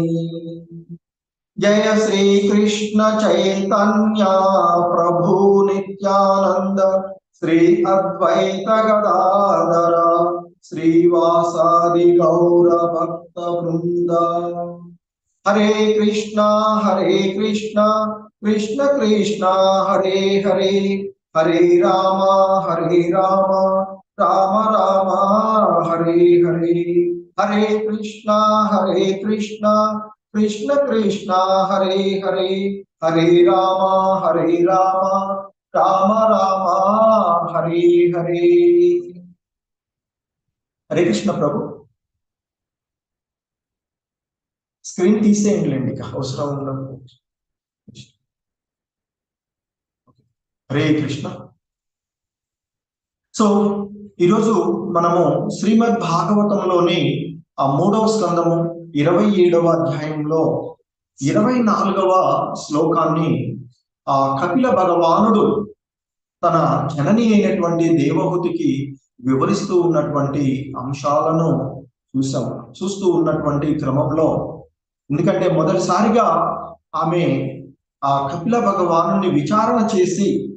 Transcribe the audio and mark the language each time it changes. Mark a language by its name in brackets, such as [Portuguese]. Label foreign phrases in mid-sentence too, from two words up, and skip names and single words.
[Sanskrit] జయ శ్రీ కృష్ణ చైతన్య ప్రభు నిత్యానంద శ్రీ అద్వైత గదాధర శ్రీవాసాది గౌర భక్త బృంద. హరే కృష్ణ కృష్ణ కృష్ణ హరే హరే, హరే రామ రామ రామ హరే హరే. హరే కృష్ణ కృష్ణ కృష్ణ హరే హరే, హరే రామ రామ రామ హరే హరే. [Telugu] హరే కృష్ణ ప్రభు. స్క్రీన్ తీసేయండి, ఇక అవసరం ఉండదు. హరే కృష్ణ. సో ఈరోజు మనము శ్రీమద్ భాగవతంలోని ఆ 3వ స్కందము 27వ అధ్యాయంలో 24వ శ్లోకాన్ని ఆ కపిల భగవానుడు తన జనని అయినటువంటి దేవహూతికి వివరిస్తూ ఉన్నటువంటి అంశాలను చూస్తూ ఉన్నటువంటి క్రమంలో, ఎందుకంటే మొదటిసారిగా ఆమె ఆ కపిల భగవానుని విచారణ చేసి